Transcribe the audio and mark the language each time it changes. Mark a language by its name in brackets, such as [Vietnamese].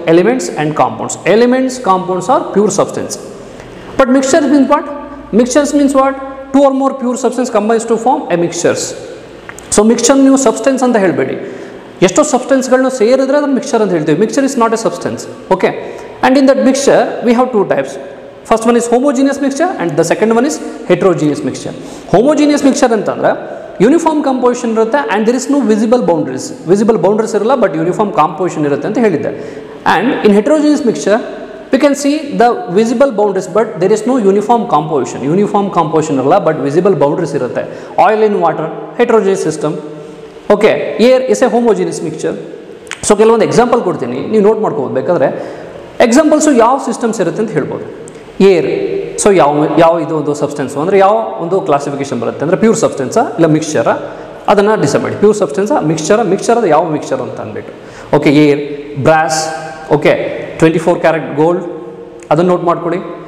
[English] Elements and compounds. Elements, compounds are pure substance. But mixtures means what? Mixtures means what? Two or more pure substance combines to form a mixtures. [Kannada] So mixture ನೀವು substance ಅಂತ ಹೇಳಬೇಡಿ. ಎಷ್ಟೋ ಸಬ್ಸ್ಟೆನ್ಸ್ಗಳನ್ನು ಸೇರಿದ್ರೆ ಅದನ್ನು mixture ಅಂತ ಹೇಳ್ತೀವಿ. [English] Mixture is not a substance. Okay, and in that mixture we have two types. First one is homogeneous mixture and the second one is heterogeneous mixture. [Kannada] Homogeneous mixture ಅಂತಂದರೆ uniform composition ಇರುತ್ತೆ [English] and there is no visible boundaries [Kannada] ಇರಲ್ಲ, but uniform composition ಇರುತ್ತೆ ಅಂತ ಹೇಳಿದ್ದೆ. [English] and in heterogeneous mixture we can see the visible boundaries, but there is no uniform composition [Kannada] ಇರಲ್ಲ, but visible boundaries ಇರುತ್ತೆ. [English] Oil in water, heterogeneous system. Okay, air is a homogeneous mixture. [Kannada] So ಕೆಲವೊಂದು example ಕೊಡ್ತೀನಿ, ನೀವು note ಮಾಡ್ಕೋಬೋದು. ಬೇಕಾದರೆ examples ಯಾವ systems ಇರುತ್ತೆ ಅಂತ ಹೇಳ್ಬೋದು. ಏರ್, ಸೊ ಯಾವ ಇದು ಒಂದು ಸಬ್ಸ್ಟೆನ್ಸು ಅಂದರೆ ಯಾವ ಒಂದು ಕ್ಲಾಸಿಫಿಕೇಶನ್ ಬರುತ್ತೆ ಅಂದರೆ ಪ್ಯೂರ್ ಸಬ್ಸ್ಟೆನ್ಸಾ ಇಲ್ಲ ಮಿಕ್ಸ್ಚರಾ, ಅದನ್ನು ಡಿಸೈಡ್ ಮಾಡಿ. ಪ್ಯೂರ್ ಸಬ್ಸ್ಟೆನ್ಸಾ ಮಿಕ್ಸ್ಚರ್ ಅದು ಯಾವ ಮಿಕ್ಸ್ಚರ್ ಅಂತ ಅಂದ್ಬಿಟ್ಟು. Okay, air, brass, okay 24 carat gold, ಅದನ್ನು ನೋಟ್ ಮಾಡ್ಕೊಳ್ಳಿ.